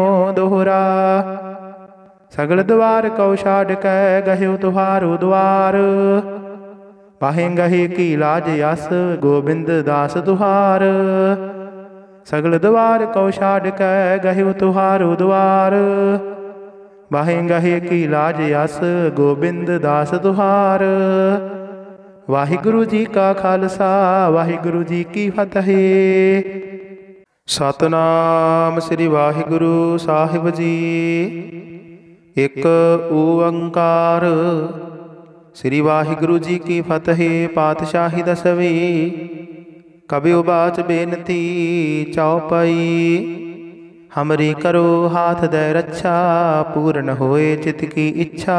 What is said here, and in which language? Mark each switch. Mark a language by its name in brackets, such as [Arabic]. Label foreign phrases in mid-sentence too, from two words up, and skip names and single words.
[Braj] दोहरा सगल द्वार कौ छाड़ कै, गह्यो तुहारो द्वार। पाहे गहे की लाज यस, गोबिंद दास तुहार। सगल द्वार कौ छाड़ कै, गह्यो तुहारो द्वार। पाहे गहे की लाज यस, गोबिंद दास तुहार। वाहिगुरु जी का खालसा, वाहिगुरु जी की फतेह। सतनाम श्री वाहिगुरु साहिब जी। एक ओंकार। श्री वाहिगुरु जी की फतेह। पातशाही दसवीं। कबीर बाच बेनती चौपाई। हमरी करो हाथ दे रक्षा, पूर्ण होए चित की इच्छा।